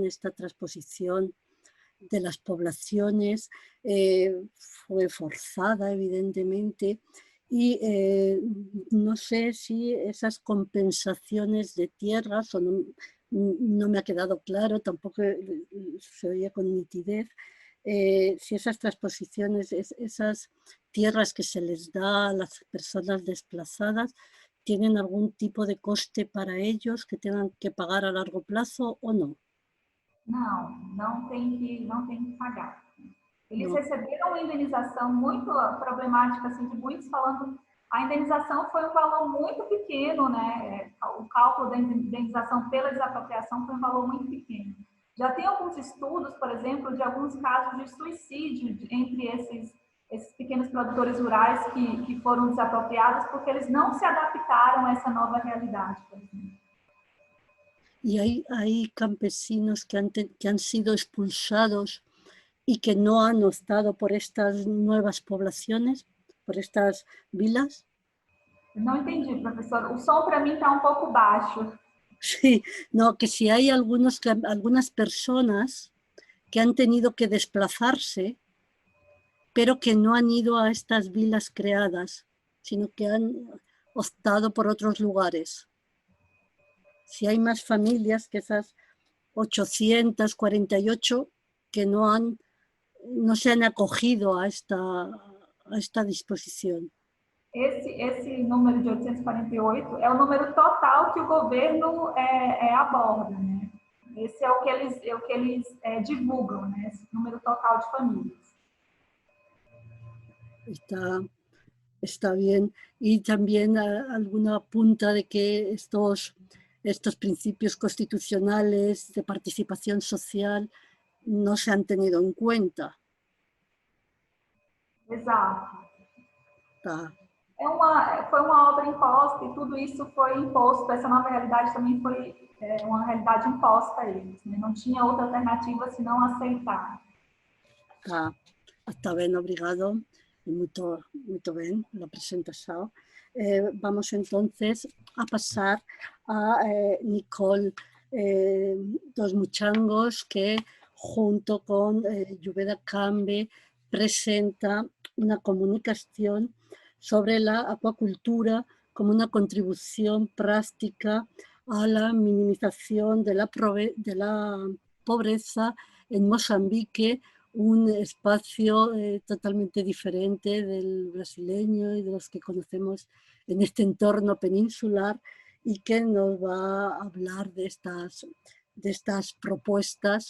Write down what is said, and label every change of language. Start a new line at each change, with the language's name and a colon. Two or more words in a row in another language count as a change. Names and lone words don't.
Spanish: esta transposición de las poblaciones fue forzada, evidentemente, y no sé si esas compensaciones de tierras, o no me ha quedado claro, tampoco se oía con nitidez, si esas transposiciones, esas tierras que se les da a las personas desplazadas, tienen algún tipo de coste para ellos que tengan que pagar a largo plazo o no.
Portuguese: Não tem que pagar. Eles receberam uma indenização muito problemática, assim, de muitos falando, a indenização foi um valor muito pequeno, né? O cálculo da indenização pela desapropriação foi um valor muito pequeno. Já tem alguns estudos, por exemplo, de alguns casos de suicídio entre esses pequenos produtores rurais que foram desapropriados porque eles não se adaptaram a essa nova realidade, por exemplo.
Spanish: Y hay campesinos que han sido expulsados y que no han optado por estas nuevas poblaciones, por estas vilas.
Portuguese: Não entendi, professor. O som para mim está
Spanish: un poco
Portuguese: baixo.
Spanish: Sí, no, que si hay algunas personas que han tenido que desplazarse, pero que no han ido a estas vilas creadas, sino que han optado por otros lugares. Si hay más familias que esas 848 que no se han acogido a esta disposición.
Portuguese: Esse número de 848 é o número total que o governo aborda, né? Esse é o que eles divulgam, né? Esse número total de famílias.
Spanish: Está bien. Y también alguna punta de que estos principios constitucionales de participación social no se han tenido en cuenta.
Portuguese: Exato. Tá. Foi uma obra imposta e tudo isso foi imposto, essa nova realidade também foi uma realidade imposta a eles, né? Não tinha outra alternativa senão aceitar. Está bem, obrigado. Muito bem a apresentação.
Spanish: vamos entonces a pasar a Nicole Dos Muchangos, que junto con Lluveda Cambe presenta una comunicación sobre la acuacultura como una contribución práctica a la minimización de la pobreza en Mozambique, un espacio totalmente diferente del brasileño y de los que conocemos en este entorno peninsular, y que nos va a hablar de estas propuestas.